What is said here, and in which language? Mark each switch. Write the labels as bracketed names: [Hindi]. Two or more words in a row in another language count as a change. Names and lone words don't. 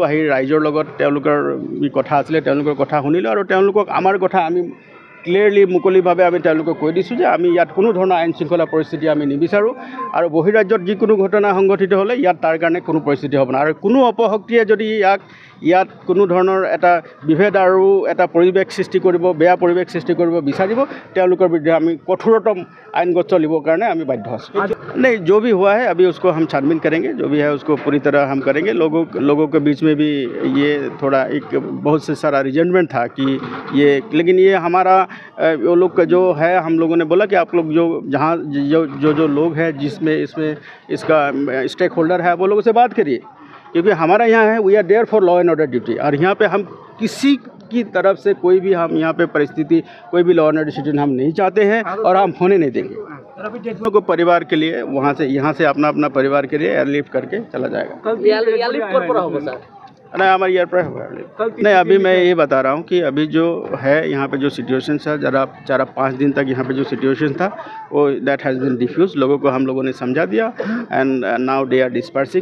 [Assamese] আহি ৰাইজৰ লগত তেওঁলোকৰ কথা আছিলে তেওঁলোকৰ কথা শুনিলোঁ, আৰু তেওঁলোকক আমাৰ কথা আমি ক্লিয়াৰলি মুকলিভাৱে আমি তেওঁলোকক কৈ দিছোঁ যে আমি ইয়াত কোনো ধৰণৰ আইন শৃংখলা পৰিস্থিতি আমি নিবিচাৰোঁ আৰু বহিৰাজ্যত যিকোনো ঘটনা সংঘটিত হ'লে ইয়াত তাৰ কাৰণে কোনো পৰিস্থিতি হ'ব না আৰু কোনো অপশক্তিয়ে যদি ইয়াত কোনো ধৰণৰ এটা বিভেদ আৰু এটা পৰিৱেশ সৃষ্টি কৰিব, বেয়া পৰিৱেশ সৃষ্টি কৰিব বিচাৰিব, তেওঁলোকৰ বিৰুদ্ধে আমি কঠোৰতম আইনগত চলিবৰ কাৰণে আমি বাধ্য আছোঁ। [Hindi] नहीं, जो भी हुआ है अभी उसको हम छानबीन करेंगे, जो भी है उसको पूरी तरह हम करेंगे। लोगों के बीच में भी ये थोड़ा एक बहुत से सारा रिजेंटमेंट था कि ये, लेकिन ये हमारा वो लोग का जो है, हम लोगों ने बोला कि आप लोग जो जहाँ जो लोग हैं जिसमें इसमें इसका [English] stake holder [Hindi] है वो लोगों से बात करिए, क्योंकि हमारा यहाँ है [English] we are there for law and order duty [Hindi] और यहाँ पे हम किसी की तरफ से कोई भी हम यहाँ पे परिस्थिति कोई भी [English] law and order situation [Hindi] हम नहीं चाहते हैं और हम होने नहीं देंगे। को परिवार के लिए वहाँ से यहाँ से अपना अपना परिवार के लिए एयरलिफ्ट करके चला जाएगा। नहीं, हमारे ईयर पर नहीं, अभी मैं ये बता रहा हूँ कि अभी जो है यहाँ पे जो सिचुएशन था, जरा 4-5 दिन तक यहाँ पे जो सिचुएशन था वो [English] that has been diffuse, [Hindi] लोगों को हम लोगों ने समझा दिया [English] and now they are dispersing.